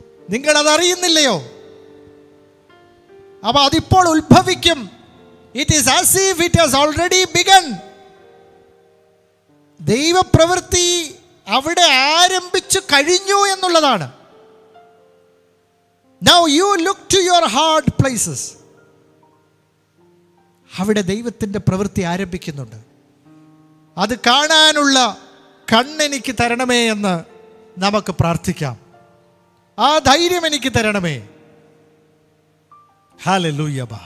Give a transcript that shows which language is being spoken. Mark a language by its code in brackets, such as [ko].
[ml] നിങ്ങളത് അറിയുന്നില്ലയോ? അപ്പൊ അതിപ്പോൾ ഉത്ഭവിക്കും. [en] It is as if it has already begun. [ml] ദൈവപ്രവൃത്തി അവിടെ ആരംഭിച്ചു കഴിഞ്ഞു എന്നുള്ളതാണ്. [en] Now you look to your hard places. [ml] അവിടെ ദൈവത്തിൻ്റെ പ്രവൃത്തി ആരംഭിക്കുന്നുണ്ട്. അത് കാണാനുള്ള കണ്ണെനിക്ക് തരണമേ എന്ന് നമുക്ക് പ്രാർത്ഥിക്കാം. ആ ധൈര്യം എനിക്ക് തരണമേ. ഹല്ലേലൂയ.